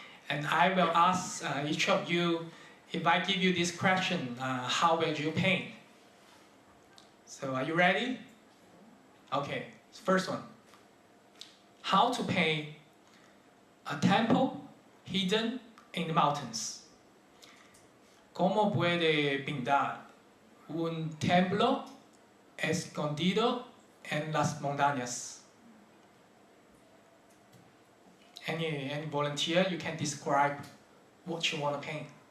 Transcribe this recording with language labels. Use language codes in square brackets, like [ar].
[en] And I will ask each of you, if I give you this question, how will you paint? So are you ready? Okay, first one. How to paint a temple hidden in the mountains. [es] ¿Cómo puede pintar un templo escondido en las montañas? [en] Any volunteer, you can describe what you want to paint.